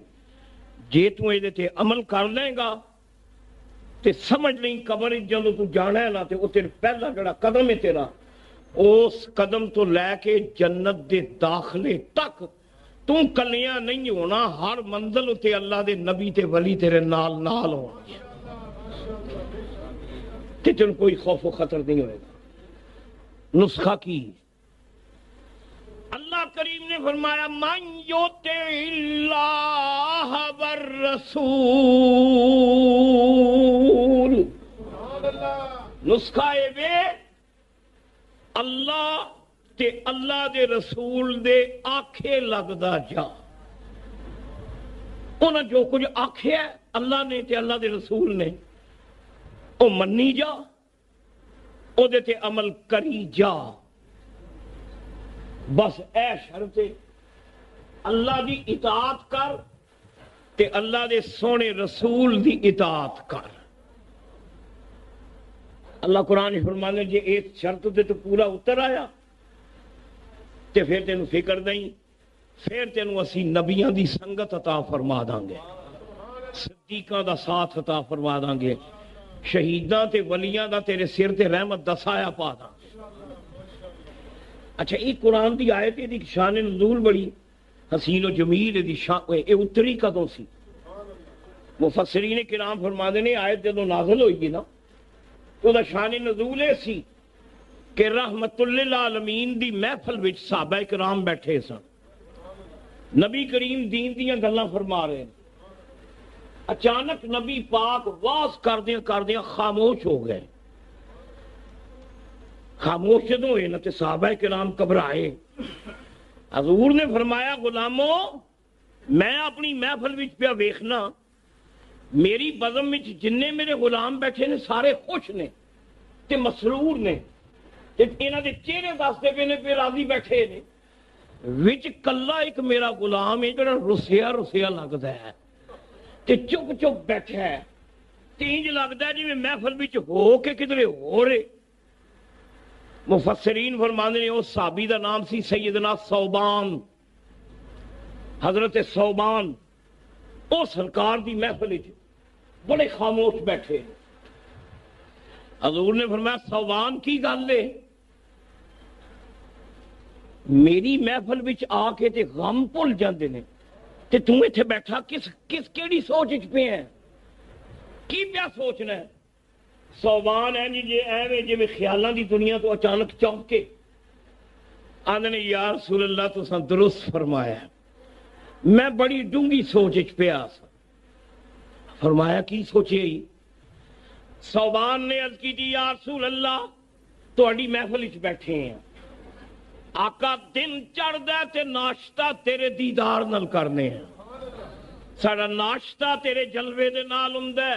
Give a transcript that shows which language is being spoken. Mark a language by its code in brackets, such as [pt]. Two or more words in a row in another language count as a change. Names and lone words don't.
[pa] جے تو یہ تے عمل کر لیں گا تے سمجھ لیں قبر جدوں تو جانا ہے نا تے وہ تیرے پہلا جڑا قدم ہے تیرا اس قدم تو لے کے جنت دے داخلے تک تو کلیاں نہیں ہونا ہر منزل تے اللہ دے نبی تے ولی تیرے نال نال ہونا تے تن کوئی خوف و خطر نہیں ہوئے گا نسخہ کی اللہ کریم نے فرمایا [ar] من یطع اللہ والرسول [pa] نسخہ اے وے اللہ تے اللہ دے رسول دے آکھے لگدا جا انہاں جو کچھ آکھے ہے اللہ نے تے اللہ دے رسول نے او منی جا او دے تے عمل کری جا بس اے شرط اللہ دی اطاعت کر تے اللہ دے سونے رسول دی اطاعت کر اللہ قرآن فرمانے جے ایک شرط دے تو پورا اتر آیا تے پھر تینوں فکر نہیں پھر تینوں اسی نبیاں دی سنگت عطا فرما داں گے صدیقاں دا ساتھ عطا فرما داں گے شہیداں تے ولیاں دا تیرے سر تے رحمت دا سایہ پا داں گے اچھا یہ قرآن دی آیت دی شان نزول بڑی حسین و جمیل دی شان اے اتری کدوں سی مفسرین کرام فرماندے نے آیت جدوں نازل ہوئی نا تو دا شان نزول ہے سی کہ رحمت للعالمین دی محفل وچ صحابہ کرام بیٹھے سن نبی کریم دین دیاں گلاں فرما رہے ہیں اچانک نبی پاک واز کردیاں خاموش ہو گئے خاموش جدوں ہوئے نا تے صحابہ کرام گھبرائے حضور نے فرمایا غلامو میں اپنی محفل وچ پیا ویکھنا میری بزم وچ جننے میرے غلام بیٹھے نے سارے خوش نے تے مسرور نے تے انہاں دے چہرے دسدے پے نے پہ راضی بیٹھے نے وچ کلا ایک میرا غلام ہے جڑا رسیا لگدا ہے تے چپ چپ بیٹھا ہے تے انج لگدا ہے جویں محفل وچ ہو کے کدھرے ہو رہے مفسرین فرماندے نے اس صحابی دا نام سی سیدنا ثوبان حضرت ثوبان او سرکار دی محفل وچ بڑے خاموش بیٹھے حضور نے فرمایا ثوبان کی گل ہے میری محفل وچ آ کے تے غم بھول جاندے نے تے توں ایتھے بیٹھا کس کیڑی سوچ وچ پے ہے کی پیا سوچنا ہے ثوبان ہے جی ایویں جی خیالاں دی دنیا تو اچانک چونک کے آندے نے [ar] یا رسول اللہ [pa] تساں درست فرمایا میں بڑی ڈونگی سوچ وچ پیا سا فرمایا کی سوچے ہی ثوبان نے عرض کی جی [ar] یا رسول اللہ [pa] تہاڈی محفل وچ بیٹھے ہیں آقا دن چڑھدا تے ناشتہ تیرے دیدار نال کرنے ہیں ساڈا ناشتہ تیرے جلوے دے نال ہوندا ہے.